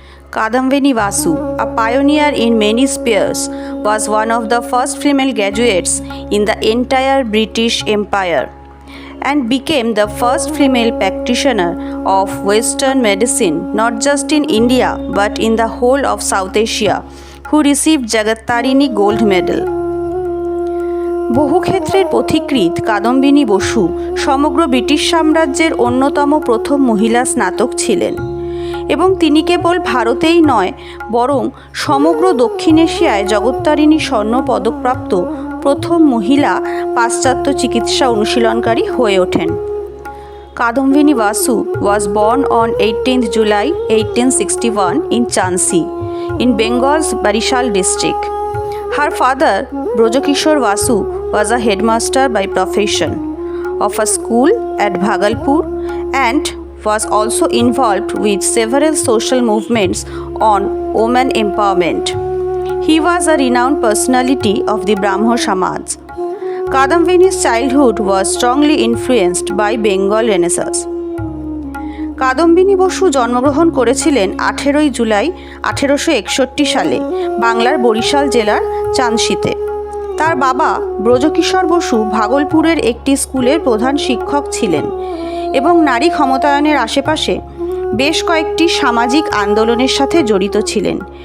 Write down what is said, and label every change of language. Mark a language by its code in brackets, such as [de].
[en] Kadambini Vasu, a pioneer in many spheres, was one of the first female graduates in the entire British Empire and became the first female practitioner of Western medicine not just in India but in the whole of South Asia, who received Jagat-Tarini Gold Medal. [bn] বহু ক্ষেত্রের পথিকৃৎ কাদম্বিনী বসু সমগ্র British সাম্রাজ্যের অন্যতম প্রথম মহিলা স্নাতক ছিলেন এবং তিনি কেবল ভারতেই নয় বরং সমগ্র দক্ষিণ এশিয়ায় জগত্তারিণী স্বর্ণ পদকপ্রাপ্ত প্রথম মহিলা পাশ্চাত্য চিকিৎসা অনুশীলনকারী হয়ে ওঠেন। [en] Kadambini Vasu was born on 18th July 1861 in Jhansi, in Bengal's Barishal district. Her father, Brojokishore Vasu, was a headmaster by profession of a school at Bhagalpur and was also involved with several social movements on women empowerment. He was a renowned personality of the Brahmo Samaj. Kadambini's childhood was strongly influenced by Bengal Renaissance. [bn] Kadambini Basu জন্মগ্রহণ করেছিলেন 18ই জুলাই 1861 সালে বাংলার বরিশাল জেলার চাঁদশিতে। তার বাবা ব্রজকিশোর বসু ভাগলপুরের একটি স্কুলের প্রধান শিক্ষক ছিলেন এবং নারী ক্ষমতায়নের আশেপাশে বেশ কয়েকটি সামাজিক আন্দোলনের সাথে জড়িত ছিলেন।